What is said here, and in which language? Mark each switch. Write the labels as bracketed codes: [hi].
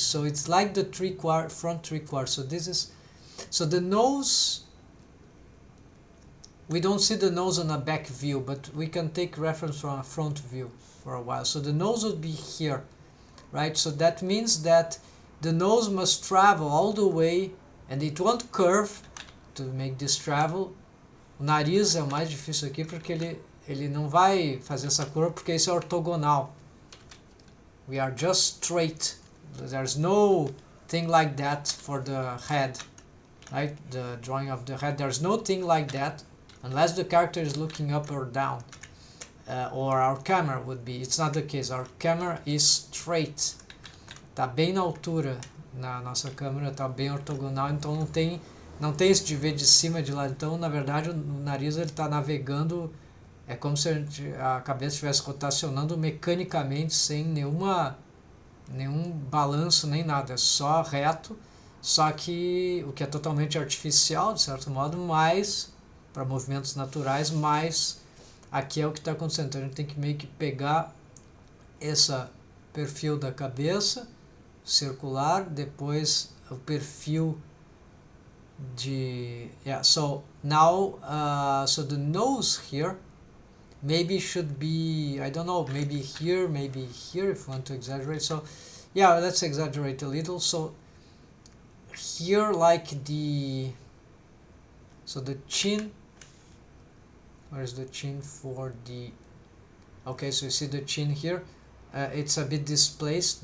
[en] So it's like the front three quarters. So this is, so the nose, we don't see the nose on a back view, but we can take reference from a front view for a while. So the nose would be here, right? So that means that the nose must travel all the way, and it won't curve to make this travel. [pt] O nariz é o mais difícil aqui porque ele não vai fazer essa curva porque isso é ortogonal. [en] We are just straight. There's no thing like that for the head, right? The drawing of the head. There's no thing like that unless the character is looking up or down, or our camera would be. It's not the case. Our camera is straight. [pt] Tá bem na altura, na nossa câmera tá bem ortogonal, então não tem isso de ver de cima e de lado. Então, na verdade, o nariz ele tá navegando, é como se a cabeça estivesse rotacionando mecanicamente, sem nenhum balanço nem nada, é só reto, só que o que é totalmente artificial, de certo modo, mas para movimentos naturais, mas aqui é o que está acontecendo. Então a gente tem que meio que pegar esse perfil da cabeça circular, depois o perfil de, yeah. [en] So now so the nose here maybe should be, I don't know, maybe here if you want to exaggerate. So yeah, let's exaggerate a little. So here, like so the chin, where's the chin for the, okay, so you see the chin here, it's a bit displaced.